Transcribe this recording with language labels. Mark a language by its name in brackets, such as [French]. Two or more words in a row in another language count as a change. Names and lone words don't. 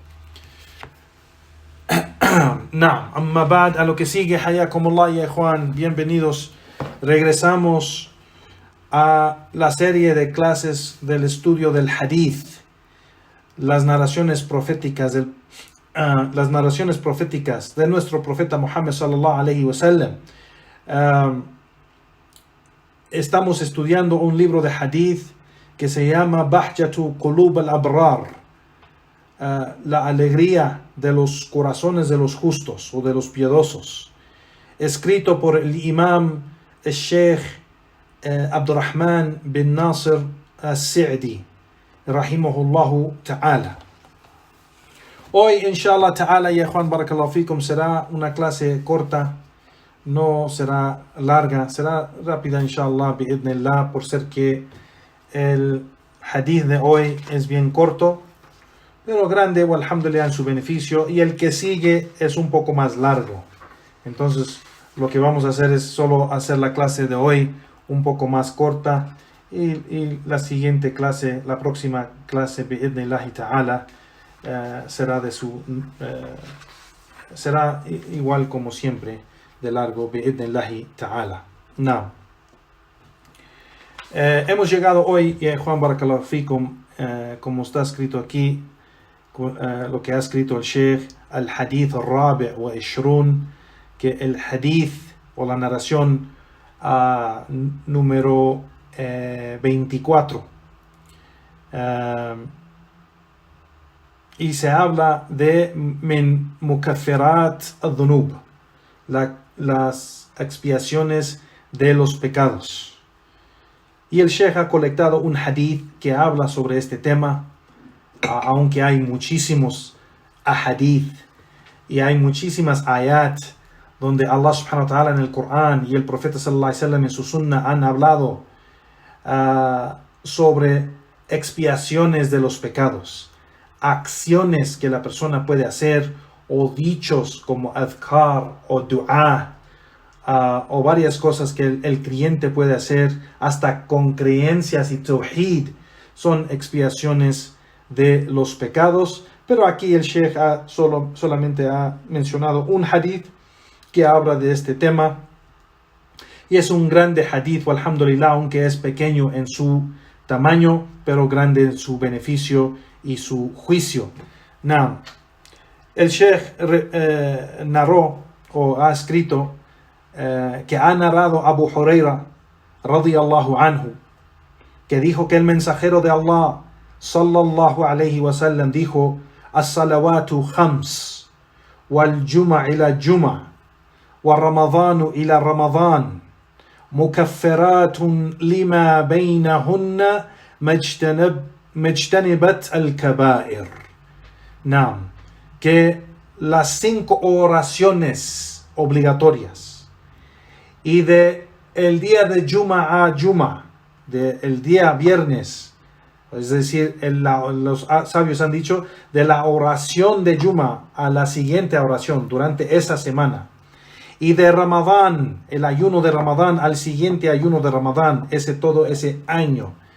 [Arabic] نعم، أما بعد, [Spanish] a lo que sigue, [Arabic] حياكم الله يا إخوان, bienvenidos. [Spanish] Regresamos a la serie de clases del estudio del hadith, las narraciones proféticas de nuestro profeta Muhammad [Arabic] صلى الله عليه وسلم. [Spanish] Estamos estudiando un libro de hadith que se llama Bahjatu Qulub al-Abrar, la alegría de los corazones de los justos o de los piadosos, escrito por el imam el Sheikh Abdurrahman bin Nasir al-Sa'di, [Arabic] رحمه الله تعالى. Hoy, إن شاء الله تعالى، يا Juan بارك الله فيكم, [Spanish] será una clase corta, no será larga, será rápida, [Arabic] إن شاء الله، بإذن الله, [Spanish] por ser que el hadith de hoy es bien corto, pero grande, alhamdulillah, en su beneficio, y el que sigue es un poco más largo. Entonces, lo que vamos a hacer es solo hacer la clase de hoy un poco más corta, y la siguiente clase, la próxima clase, [Arabic] بإذن الله تعالى, [Spanish] será igual como siempre, de largo, [Arabic] بإذن الله تعالى. [Spanish] Now, hemos llegado hoy, Juan [Arabic] بارك الله فيكم, [Spanish] como está escrito aquí, lo que ha escrito el Sheikh, [Arabic] الحديث الرابع والعشرون, [Spanish] que el hadith o la narración número 24, y se habla de [Arabic] من مكفرات الذنوب, [Spanish] las expiaciones de los pecados. Y el Sheikh ha colectado un hadith que habla sobre este tema, aunque hay muchísimos ahadith y hay muchísimas ayat donde Allah [Arabic] سبحانه وتعالى [Spanish] en el Corán y el profeta [Arabic] صلى الله عليه وسلم [Spanish] en su sunnah han hablado sobre expiaciones de los pecados, acciones que la persona puede hacer, o dichos como adhkar o dua, o varias cosas que el creyente puede hacer, hasta con creencias y tawhid, son expiaciones de los pecados. Pero aquí el Sheikh solamente ha mencionado un hadith que habla de este tema, y es un grande hadith, alhamdulillah, aunque es pequeño en su tamaño, pero grande en su beneficio y su juicio. Now, el Sheikh narró o ha escrito que ha narrado [Arabic] أبو هريرة رضي الله عنه, [Spanish] que dijo que el mensajero de Allah [Arabic] صلى الله عليه وسلم dijo: الصلوات الخمس، والجمعة إلى الجمعة، ورمضان إلى رمضان، مكفرات لما بينهن ما اجتنبت الكبائر. Naam, [Spanish] que las 5 oraciones obligatorias y de el día de Juma a Juma, del día viernes, es decir, los sabios han dicho, de la oración de Juma a la siguiente oración durante esa semana, y de Ramadán, el ayuno de Ramadán al siguiente ayuno de Ramadán, todo ese año.